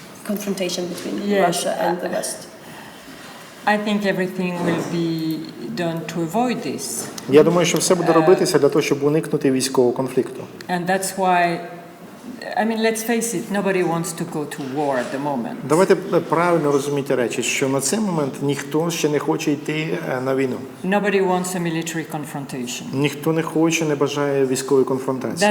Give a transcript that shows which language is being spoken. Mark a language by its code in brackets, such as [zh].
[en] Confrontation between Russia and the West. I think everything will be done to avoid this. [uk] Я думаю, що все буде робитися для того, щоб уникнути військового конфлікту. [en] And that's why, I mean, let's face it, nobody wants to go to war at the moment. [uk] Давайте правильно розуміти речі, що на цей момент ніхто ще не хоче йти на війну. [en] Nobody wants a military confrontation. [uk] Ніхто не хоче, не бажає військової конфронтації.